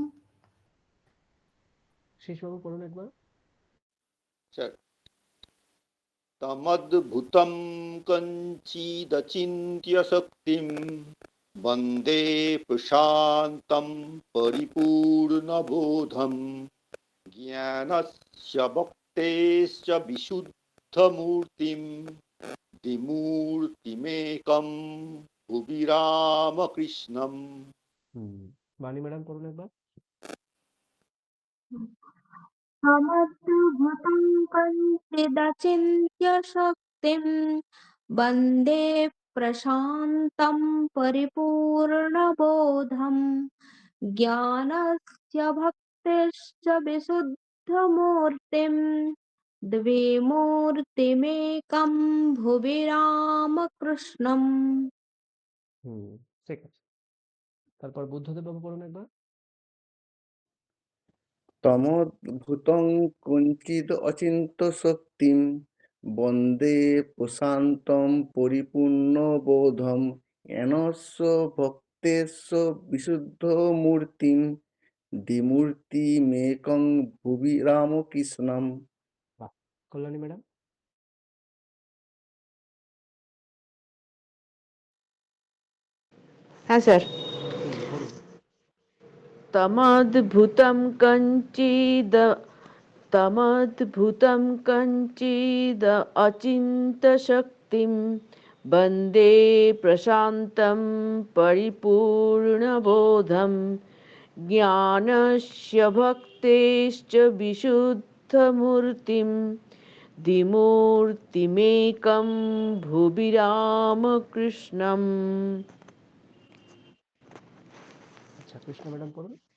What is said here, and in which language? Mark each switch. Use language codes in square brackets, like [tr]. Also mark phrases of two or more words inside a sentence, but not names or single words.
[bn] শেষবাবু পড়ুন একবার। স্যার, [sa] তমদ্ভুতং কঞ্চিদচিন্ত্য শক্তিম বন্দে প্রশান্तं পরিপূর্ণবোধম জ্ঞানস্য ভক্তেশ্চ বিশুদ্ধমূর্তিম দ্বিমূর্তিমেকং ভুবি রামকৃষ্ণম। [bn] বাণী ম্যাডাম পড়ুন একবার। [sa] তমদ্ভুতং কঞ্চিদচিন্ত্য শক্তিম বন্দে প্রশান্तं পরিপূর্ণবোধম জ্ঞানস্য ভক্তেশ্চ বিশুদ্ধমূর্তিম দ্বিমূর্তিমেকং ভুবি রামকৃষ্ণম। [bn] ঠিক আছে। তারপর বুদ্ধদেব বাবু পড়ুন একবার। [sa] তমোদ্ভূতং কঞ্চিদ অচিন্ত শক্তিম বন্দে প্রশান্তম পরিপূর্ণবোধম জ্ঞানস্য ভক্তেস্য বিশুদ্ধ মূর্তিম দ্বিমূর্তিমেকং ভুবি রামকৃষ্ণম। [bn] কল্যাণী ম্যাডাম। হ্যাঁ স্যার। বলুন। [sa] তমদ্ভুতম কঞ্চিদ অচিন্তশক্তিম বন্দে প্রশান্तं পরিপূর্ণবোধম জ্ঞানস্য ভক্তেশ্চ বিশুদ্ধমূর্তিম দ্বিমূর্তিমেকং ভুবি রামকৃষ্ণম। [bn] আচ্ছা, কৃষ্ণ ম্যাডাম পড়ুন।